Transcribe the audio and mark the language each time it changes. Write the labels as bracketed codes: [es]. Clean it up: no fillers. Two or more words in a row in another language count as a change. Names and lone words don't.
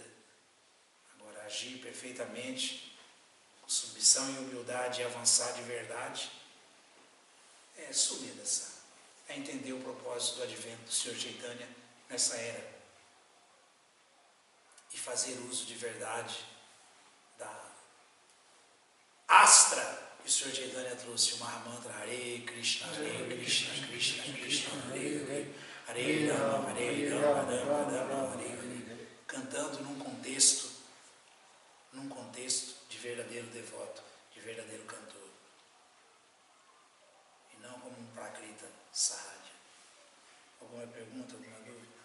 [pt] Agora, agir perfeitamente, com submissão e humildade e avançar de verdade, é sumida sã. É entender o propósito do advento do Sr. Chaitanya nessa era. E fazer uso de verdade da astra que o Sr. Chaitanya trouxe, o Mahamantra [sa] Hare Krishna, Krishna Krishna, Hare Rama, Hare Rama, Rama Rama, Hare Hare, [pt] cantando num contexto de verdadeiro devoto, de verdadeiro cantor. E não como um Prakrita Sahaja. Alguma pergunta, alguma dúvida?